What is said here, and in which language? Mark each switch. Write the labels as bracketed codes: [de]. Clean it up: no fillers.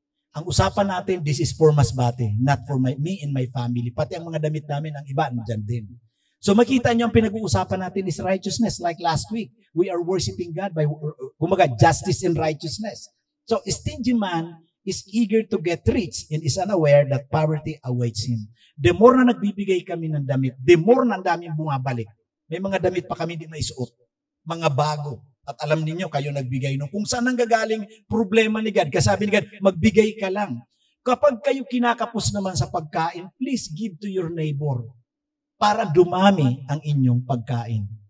[tl] Ang usapan natin, [en] this is for Masbate, not for me and my family. [tl] Pati ang mga damit namin, ang iba, nandyan din. So makita nyo ang pinag-uusapan natin is righteousness. [en] Like last week, we are worshiping God by, kumaga, justice and righteousness. So a stingy man is eager to get rich and is unaware that poverty awaits him. [tl] The more na nagbibigay kami ng damit, the more na ang daming bumabalik. May mga damit pa kami hindi maisuot. Mga bago. At alam niyo kayo nagbigay nung kung saan nanggagaling problema ni God. Kasi sabi ni God, magbigay ka lang. Kapag kayo kinakapos naman sa pagkain, [en] please give to your neighbor [tl] para dumami ang inyong pagkain.